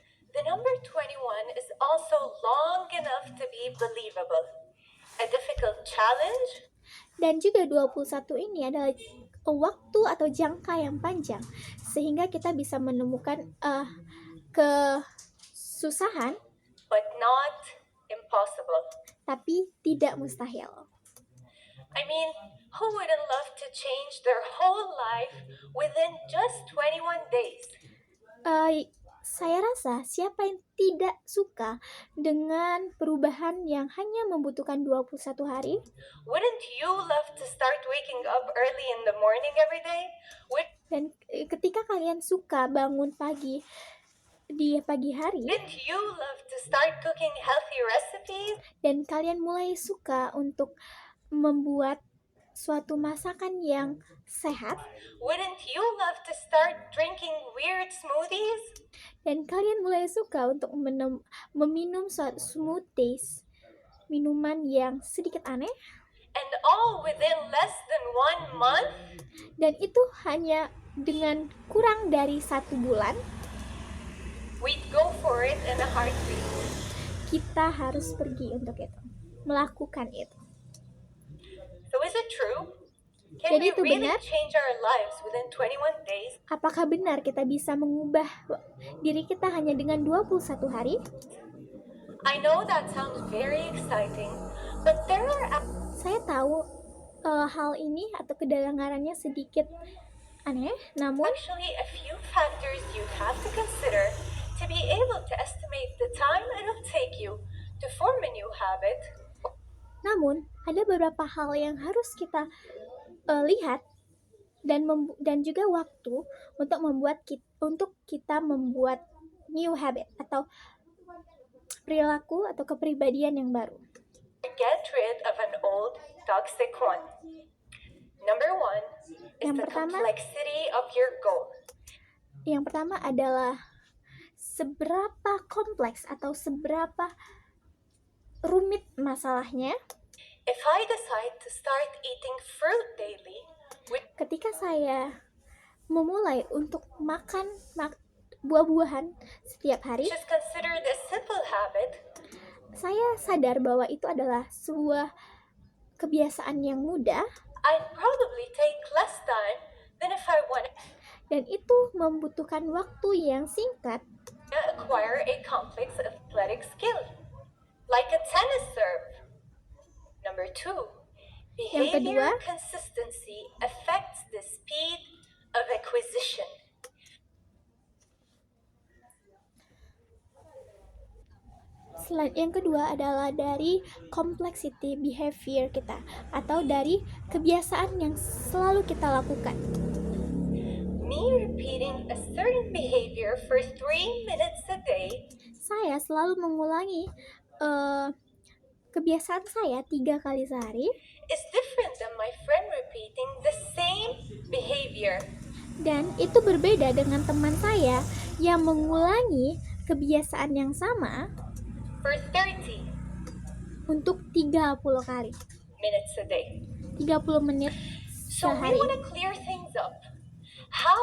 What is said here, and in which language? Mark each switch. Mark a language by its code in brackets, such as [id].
[en] the number 21 is also long enough to be believable. A difficult challenge, [id] Dan juga 21 ini adalah waktu atau jangka yang panjang sehingga kita bisa menemukan kesusahan [en] but not impossible. [id] tapi tidak mustahil. [en] I mean, who wouldn't love to change their whole life within just 21 days? [id] Saya rasa siapa yang tidak suka dengan perubahan yang hanya membutuhkan 21 hari? [en] Wouldn't you love to start waking up early in the morning every day? [id] Dan ketika kalian suka bangun pagi di pagi hari [en] Wouldn't you love to start cooking healthy recipes? [id] dan kalian mulai suka untuk membuat suatu masakan yang sehat [en] Wouldn't you love to start drinking weird smoothies? [id] dan kalian mulai suka untuk meminum suatu smoothies, minuman yang sedikit aneh, [en] And all within less than 1 month? [id] dan itu hanya dengan kurang dari 1 bulan. [en] We'd go for it in a heartbeat. [id] Kita harus pergi untuk itu, melakukan itu. [en] So is it true? Can [id] Jadi [en] we [id] itu [en] really [id] benar? [en] change our lives within 21 days? [id] Apakah benar kita bisa mengubah diri kita hanya dengan 21 hari? [en] I know that sounds very exciting, but there are [id] Saya tahu hal ini atau kedengarannya sedikit aneh, namun [en] actually a few factors you have to consider to be able to estimate the time it'll take you to form a new habit. [id] Ada beberapa hal yang harus kita lihat dan juga waktu untuk kita membuat [en] new habit [id] atau perilaku atau kepribadian yang baru. [en] Get rid of an old toxic one. Number 1 is [id] Yang [en] the [id] pertama- [en] complexity of your goal. [id] Yang pertama adalah seberapa kompleks atau seberapa rumit masalahnya. [en] If I decide to start eating fruit daily, [id] Ketika saya memulai untuk makan buah-buahan setiap hari, [en] which is considered a simple habit, [id] saya sadar bahwa itu adalah sebuah kebiasaan yang mudah [en] I'd probably take less time than if I wanted [id] dan itu membutuhkan waktu yang singkat [en] to acquire a complex athletic skill, like a tennis serve. Number 2, [id] Yang [en] behavior [id] kedua- [en] consistency affects the speed of acquisition. [id] Yang kedua adalah dari [en] complexity behavior [id] kita atau dari kebiasaan yang selalu kita lakukan. [en] Me repeating a certain behavior for 3 minutes a day [id] Saya selalu mengulangi kebiasaan saya 3 kali sehari [en] is different than my friend repeating the same behavior [id] dan itu berbeda dengan teman saya yang mengulangi kebiasaan yang sama [en] for 30 [id] untuk 30 kali. [en] minutes a day. [id] 30 menit [en] So we [id] sehari. [en] want to clear things up. How